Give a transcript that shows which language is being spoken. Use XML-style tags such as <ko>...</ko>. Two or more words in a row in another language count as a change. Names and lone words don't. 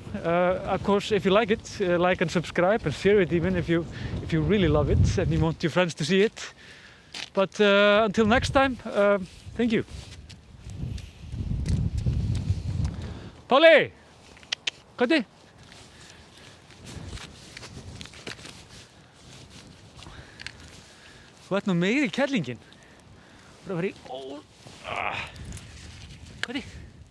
<en>Of course, if you like it, like and subscribe and share it even if you really love it and you want your friends to see it. But until next time, thank you.</en> <is>Polly! Kati! Þú ert nú meiri kærlingin. Þú ert að fara í... Kati!</is>